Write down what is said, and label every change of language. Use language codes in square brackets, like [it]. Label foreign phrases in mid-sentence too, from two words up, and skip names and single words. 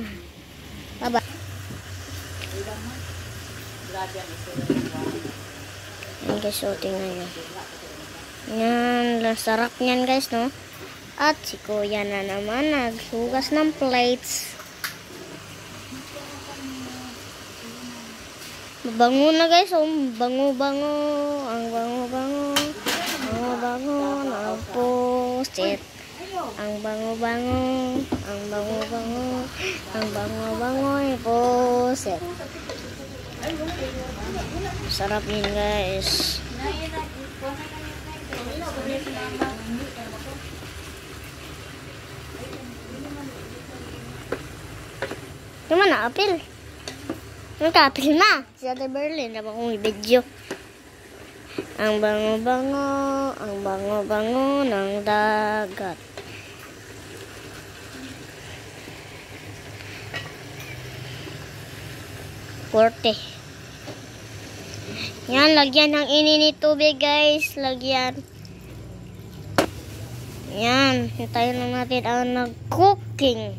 [tl] Baba. Yan guys, so tingnan nyo. Yan, sarap niyan guys, no? At si Kuya na naman naghugas ng plates. Bango na guys, oh, bango-bango. Ang bango-bango. Bango-bango ng pusit. Ang bango-bango. Ang bango-bango. Ang bango-bango ng pusit. Sarap yun guys. Naman na, apil. Nagkapil na. Si Ate Berlin, dapat kong i-video. Ang bango-bango, ang bango-bango ng dagat. Korte. Yan, lagyan ng ininit tubig guys. Lagyan. Yan, hintayin lang natin ang nag-cooking.